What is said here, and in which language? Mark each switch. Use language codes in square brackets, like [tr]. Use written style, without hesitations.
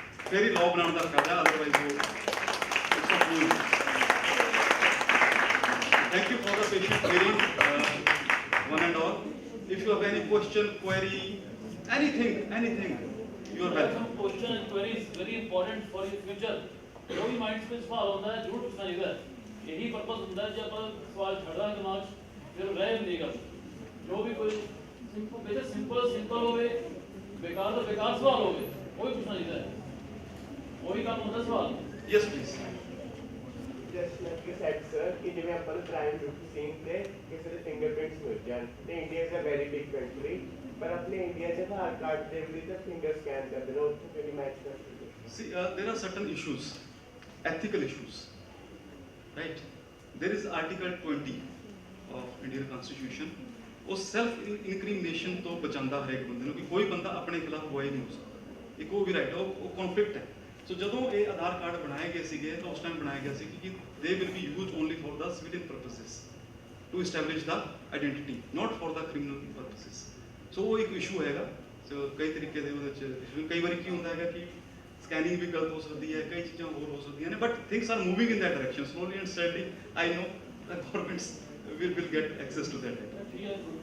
[en] Very law [hi] बनाने का फायदा [en] otherwise वो it's not good. Thank you for the patient hearing, one and all. If you have any question, query, anything, you are welcome. Some question and query is very important for your future. [hi] जो भी mind में सवाल होता है जरूर पूछना चाहिए यही पर्पस होता है जब अपन सवाल छड़ रहा दिमाग फिर रह नहीं कर जो भी कोई सिंपल हो गए बेकार सवाल हो गए वही पूछना चाहिए वही काम होता है सवाल [en] Yes, please. Just like you said, sir, [pa] कि जिਵੇਂ ਆਪਾਂ crime scene ਤੇ ਕਿਸੇ ਦੇ fingerprints ਮਿਲ ਜਾਣ ਤੇ India [en] is a very big country [pa] ਪਰ ਆਪਣੇ ਇੰਡੀਆ ਦੇ ਆਧਾਰ ਕਾਰਡ ਤੇ ਵੀ ਤਾਂ finger scan ਕਰਦੇ ਨੇ ਉੱਥੇ ਕਿਹੜੀ ਮੈਚ ਕਰ ਸਕਦੇ [en] See, there are certain issues, ethical issues, right? There is Article 20 of Indian Constitution. [pa] ਉਹ self incrimination ਤੋਂ ਬਚਾਉਂਦਾ ਹਰੇਕ ਬੰਦੇ ਨੂੰ ਕਿ ਕੋਈ ਬੰਦਾ ਆਪਣੇ ਖਿਲਾਫ ਗਵਾਹੀ ਨਹੀਂ ਹੋ ਸਕਦਾ ਇੱਕ ਉਹ ਵੀ ਰਾਈਟ ਉਹ ਕਨਫਲਿਕਟ ਹੈ ਸੋ ਜਦੋਂ ਇਹ ਆਧਾਰ ਕਾਰਡ ਬਣਾਏ ਗਏ ਸੀਗੇ ਤਾਂ ਉਸ ਟਾਈਮ ਬਣਾਇਆ ਗਿਆ ਸੀ ਕਿ [en] they will be used only for the civilian purposes to establish the identity not for the criminal purposes [pa] so ਉਹ ਇੱਕ ਇਸ਼ੂ ਹੈਗਾ ਸੋ ਕਈ ਤਰੀਕੇ ਦੇ ਉਹਦੇ ਚ ਕਈ ਵਾਰੀ ਕੀ ਹੁੰਦਾ ਹੈਗਾ ਕਿ ਸਕੈਨਿੰਗ ਵੀ ਗਲਤ ਹੋ ਸਕਦੀ ਹੈ ਕਈ ਚੀਜ਼ਾਂ ਹੋਰ ਹੋ ਸਕਦੀਆਂ ਨੇ [en] but things are moving in that direction slowly and steadily I know the governments will get access to that data